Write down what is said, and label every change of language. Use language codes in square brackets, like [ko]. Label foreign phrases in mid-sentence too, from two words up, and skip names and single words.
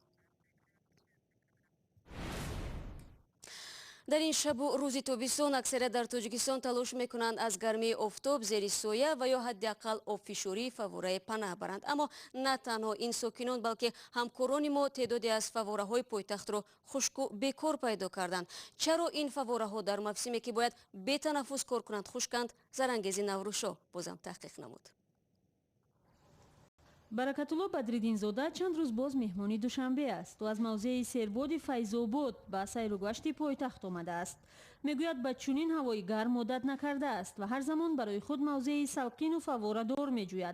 [tg] در این شب و روز تابستان اکثریت در تاجیکستان تلاش میکنند از گرمی آفتاب زیر سایه و یا حداقل آبفشاری فواره پناه برند. اما نه تنها این ساکنان بلکه همکاران ما تعدادی از فواره‌های پایتخت را خشک و بیکار پیدا کردند. چرا این فواره‌ها در موسمی که باید بی تنفس کار کنند خشکند؟ زرانگیزی نوروشا بازم تحقیق نمود. баракатулло бадриддинзода чанд рӯз боз меҳмони душанбе аст ва аз мавзеи сербоди файзобод ба сайругашти пойтахт омадааст. мегӯяд ба чунин ҳавои гарм одат накардааст ва ҳар замон барои худ мавзеи салқину фаворадор меҷӯяд.